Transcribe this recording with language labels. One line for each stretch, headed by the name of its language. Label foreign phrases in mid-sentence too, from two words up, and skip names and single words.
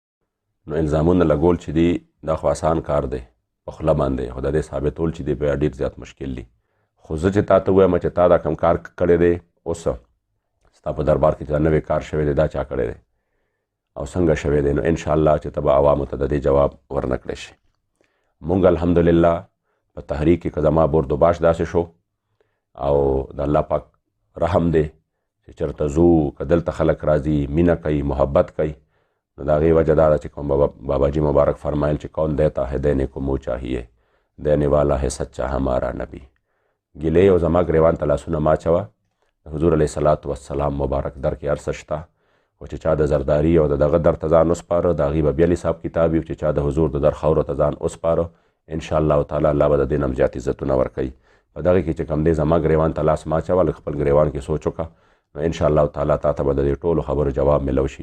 Pashto: نو الزامونه لګول چې دي دا خو اسان کار دی په خوله باندې، خو د دې ثابتول چې دی بیا ډېر زیات مشکل دي. خو زه چې تا ته ووایم چې تا دا کوم کار کړی دی اوس ستا په دربار کې چې دا نوی کار شوی دی دا چا کړی دی او څنګه شوی دی، نو
Arabic: انشاءالله چې
Pashto: ته به عوامو ته د دې جواب ورنه کړی شي. مونږ الحمدلله په تحریک کې که زما برد و باش داسې شو او د الله پاک رحم دی چې چېرته ځو که دلته خلک راځي مینه کوي محبت کوي، نو د هغې وجه دا ده چې کوم باباجی مبارک فرمایل چې
Urdu: کون دیتا ہے دینے کو منہ چاہیے، دینے والا ہے سچا ہمارا نبی.
Pashto: ګیلې او زما ګریوان ته لاسونه ما اچوه، د حضور
Arabic: علیه صلات وسلام
Pashto: مبارک در کې هر څه شته، خو چې چا د زرداري او د دغه در ته ځان وسپاره د هغې به بیا حساب کتاب وي، چې چا د حضور د در خاورو ته ځان وسپاره
Arabic: انشاءالله تعالی
Pashto: الله به د دې نه هم زیات عزتونه ورکوي. په دغې کې چې کوم دی زما ګریوان ته لاس ما اچوه، لږ خپل ګریوان کې سوچ وکړه، نو
Arabic: انشاءالله تعالی
Pashto: تا ته به د دې ټولو خبرو جواب میلو شي.